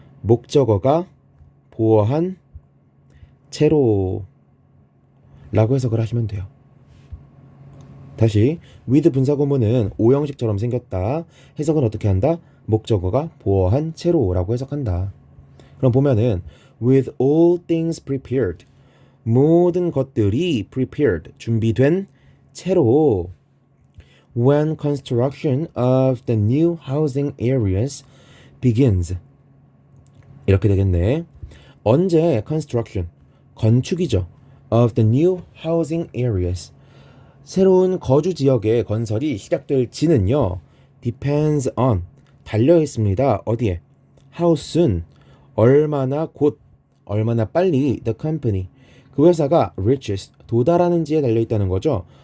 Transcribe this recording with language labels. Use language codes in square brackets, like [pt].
[ko] 목적어가 보어한 채로 라고 해석을 하시면 돼요. 다시 with 분사구문은 5형식처럼 생겼다. 해석은 어떻게 한다? 목적어가 보어한 채로 라고 해석한다. [en] 그럼 보면은 with all things prepared [ko] 모든 것들이 [en] prepared [ko] 준비된 채로 [en] when construction of the new housing areas begins [ko] 이렇게 되겠네. 언제 construction 건축이죠. [en] of the new housing areas [ko] 새로운 거주 지역의 건설이 시작될지는요. [en] depends on [ko] 달려 있습니다. 어디에? [en] how soon [ko] 얼마나 곧 얼마나 빨리 [en] the company [ko] 그 회사가 reaches 도달하는지에 달려 있다는 거죠.